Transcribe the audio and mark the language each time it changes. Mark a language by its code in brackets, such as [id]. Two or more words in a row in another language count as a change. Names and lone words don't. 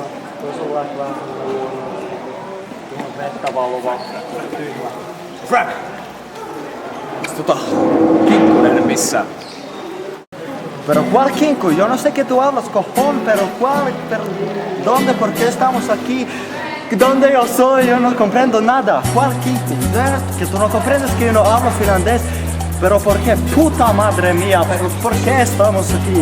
[fi] Tuossa on vaikka vähän semmonen vettä valuva tyhmä. Frank! Kinkkunen missä? [es] Pero ¿cuál quinco? Yo no sé que tú hablas, cojón, pero ¿cuál? Pero, ¿dónde? ¿Por qué estamos aquí? ¿Dónde yo soy? Yo no comprendo nada. ¿Cuál quinco? Que tú no comprendes que yo no hablo finlandés. Pero ¿por qué? Puta madre mía, pero ¿por qué estamos aquí?